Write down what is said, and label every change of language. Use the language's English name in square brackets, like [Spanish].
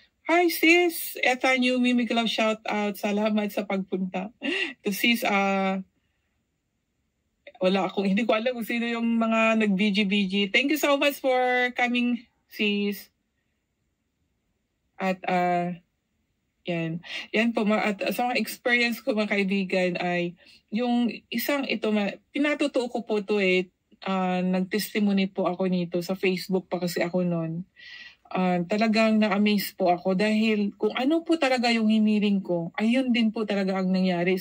[English] Hi sis, [Filipino] eto [English] new Mimi Club shout out. [Filipino] Salamat sa pagpunta. To sis, hindi ko alam kung sino yung mga nag-BG. [English] Thank you so much for coming, sis. [Filipino] At yan po, at sa mga experience ko mga kaibigan ay yung isang ito, pinatutuo ko po to nag-testimony po ako nito sa Facebook pa kasi ako noon. Talagang na-amaze po ako dahil kung ano po talaga yung hiniling ko, ayun din po talaga ang nangyari.